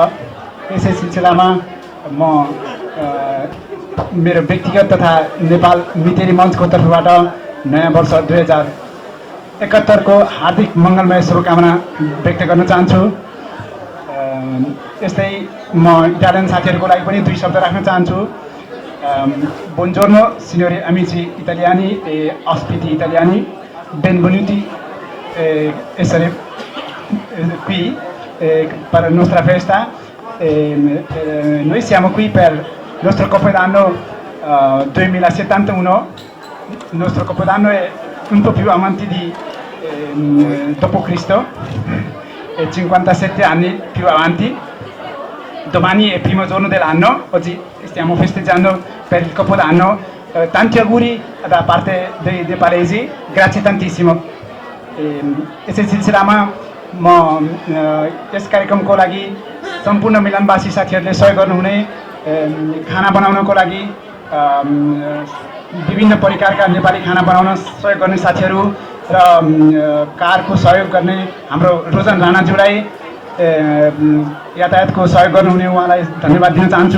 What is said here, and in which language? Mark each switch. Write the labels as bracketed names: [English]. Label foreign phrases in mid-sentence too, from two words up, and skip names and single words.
[Nepali] यसै सिलसिलामा म मेरो व्यक्तिगत तथा नेपाल मितेरी मञ्चको तर्फबाट नयाँ वर्ष 2071 को हार्दिक मङ्गलमय शुभकामना व्यक्त गर्न चाहन्छु। यस्तै म इटालियन साथीहरूको लागि पनि 2 शब्द राख्न चाहन्छु। [Italian] Buongiorno signori amici italiani e ospiti italiani, benvenuti essere qui per la nostra festa. Noi siamo qui per il nostro compleanno 2071. Il nostro compleanno è un po' più avanti di dopo Cristo, 57 anni più avanti. Domani è il primo giorno dell'anno, oggi stiamo festeggiando per il Capodanno. Tanti auguri da parte dei nepalesi, grazie tantissimo. [Nepali] यसै सिलसिलामा म यस कार्यक्रमको लागि सम्पूर्ण मिलनवासी साथीहरूले सहयोग गर्नुहुने, खाना बनाउनको लागि विभिन्न प्रकारका नेपाली खाना बनाउन सहयोग गर्ने साथीहरू र कारको सहयोग गर्ने हाम्रो रोजन राणाज्यूलाई, यातायातको सहयोग गर्नुहुने उहाँलाई धन्यवाद दिन चाहन्छु।